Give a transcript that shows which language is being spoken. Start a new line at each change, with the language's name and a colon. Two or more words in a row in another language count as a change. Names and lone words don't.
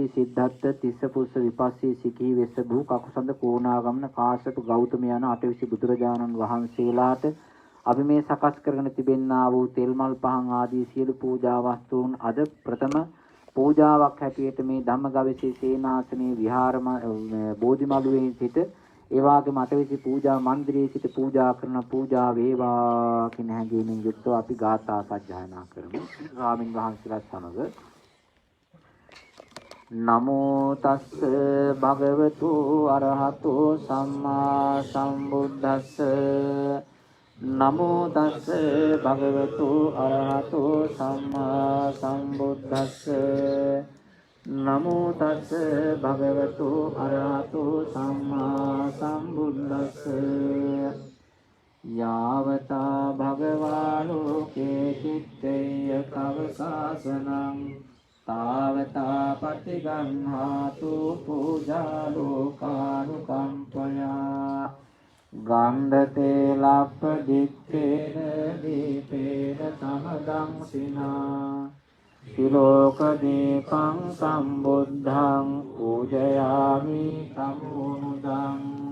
Sinhala: සිද්ධාර්ථ තිස්ස පුරුෂ විපස්සී සිකී වෙස්සභූ කකුසඳ කෝණාගමන කාශ්‍යප ගෞතම යන අටවිසි බුදුරජාණන් වහන්සේලාට අපි මේ සකස් කරගෙන තිබෙන්නා වූ තෙල් මල් පහන් ආදී සියලු පූජා වස්තුන් අද ප්‍රථම පූජාවක් හැටියට මේ ධම්මගවිසී සේනාසනේ විහාර බෝධිමළුවේ සිට ඒ වගේම අටවිසි පූජා මන්දිරයේ සිට පූජා කරන පූජා වේවා කියන හැඟීමෙන් යුක්තව අපි ගාථා සජ්ජායනා කරමු. ස්වාමින් වහන්සේලා සමග
Pali: නමෝ තස්ස භගවතු අරහතෝ සම්මා සම්බුද්දස්ස නමෝ තස්ස භගවතු අරහතෝ සම්මා සම්බුද්දස්ස නමෝ තස්ස භගවතු අරහතෝ සම්මා සම්බුද්දස්ස යාවතා භගවාලෝකේ චිත්තේය කවකාසනං තාවතා පටිගංහාතු පූජා ලෝකානුකම්පයා ගන්ධතේ ලප්ප දිත්තේන දීපේන සමදං සිනා සිලෝක දීපං සම්බුද්ධං පූජයාමි සම්මුදං